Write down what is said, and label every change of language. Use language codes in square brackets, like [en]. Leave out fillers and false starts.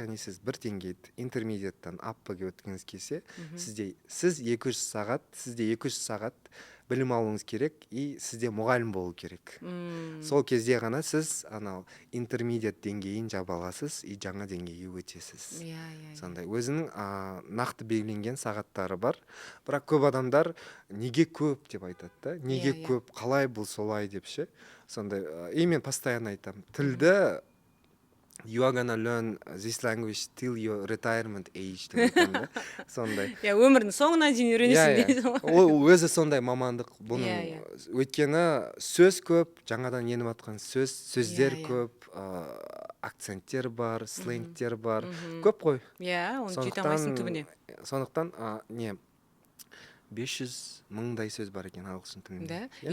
[kk] Яғни сіз бір деңгейді интермедиаттан аппаға өткіңіз келсе, сіз 200 сағат білім алуыңыз керек, и сізде мұғалім болу керек. Сол кезде ғана сіз анау интермедиат деңгейін жаба аласыз, и жаңа деңгейге өтесіз. Сондай өзінің нақты белгіленген сағаттары бар. Бірақ көп адамдар неге көп деп айтады да, неге көп, қалай бұл солай деп ше. Сондай, и мен постоянно айтамын, тілді [en] you are gonna learn this language till your retirement age [kk] деп айтамын да. Сондай. Иә, өмірдің соңына дейін үйренесің дейді. Ол өзі сондай мамандық. Бұның өйткені сөз көп, жаңадан еніп жатқан сөздер көп, акценттер бар, сленгтер бар. Көп қой. Иә, оны жете алмайсың түбіне. Сондықтан 500 мыңдай сөз бар екен ағылшын тілінде.